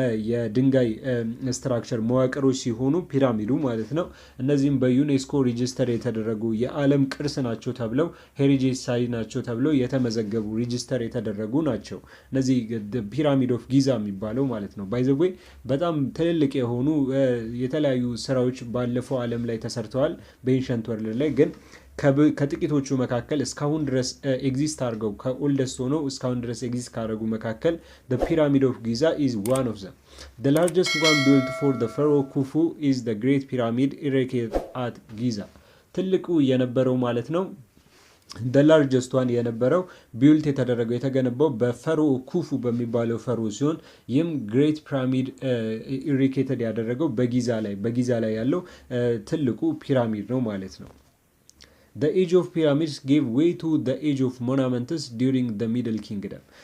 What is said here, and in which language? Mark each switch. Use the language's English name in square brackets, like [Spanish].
[Amharic] የድንጋይ ስትራክቸር መዋቅሮች ሲሆኑ ፒራሚዱ ማለት ነው እነዚህም በዩኔስኮ ሬጂስተር የተደረጉ የዓለም ቅርስ ናቸው ተብለው ሄሪቴጅ ሳይት ናቸው ተብለው የተመዘገቡ ሬጂስተር የተደረጉ ናቸው። እነዚህ ፒራሚድ ኦፍ ጊዛ የሚባለው ማለት ነው ባይ ዘ ዌይ በጣም ትልልቅ የሆኑ የተለያዩ ስራዎች ባለፈው ዓለም ላይ ተሰርተዋል በኤንሸንት ወርልድ ላይ ግን ከጥቂቶቹ መካከል እስካሁን ድረስ ኤግዚስት አድርገው ከኦልደስት ሆነው እስካሁን ድረስ ኤግዚስት ካደረጉ መካከል [English] the pyramid of Giza is one of them. The largest one built for the pharaoh Khufu is the great pyramid erected at Giza. [Amharic] ትልቁ የነበረው ማለት ነው the largest one የነበረው ቢልት የተደረገው የተገነባው በፈሮ ኩፉ በሚባለው ፈሮ ሲሆን ይህም ግሬት ፒራሚድ ኢሪኬትድ ያደረገው በጊዛ ላይ ያለው ትልቁ ፒራሚድ ነው ማለት ነው። [English] The age of pyramids gave way to the age of monuments during the Middle Kingdom.